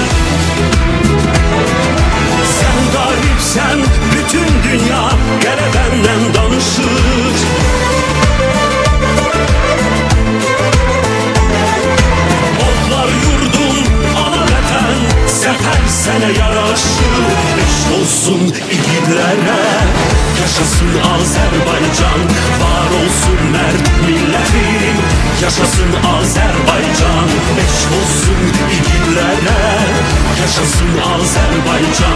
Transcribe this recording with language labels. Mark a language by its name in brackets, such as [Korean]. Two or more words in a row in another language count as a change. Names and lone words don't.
[Turkish] Sen galipsen bütün dünya gele benden danışır. [Azerbaijani] Odlar yurdum ana vətən, səfər sənə yaraşır. Eşk olsun igidlərə, yaşasın Azerbaycan. [Turkish] Var olsun mert milletim, yaşasın Azerbaycan. [Azerbaijani] Eşk olsun igidlərə, yaşasın Azerbaycan.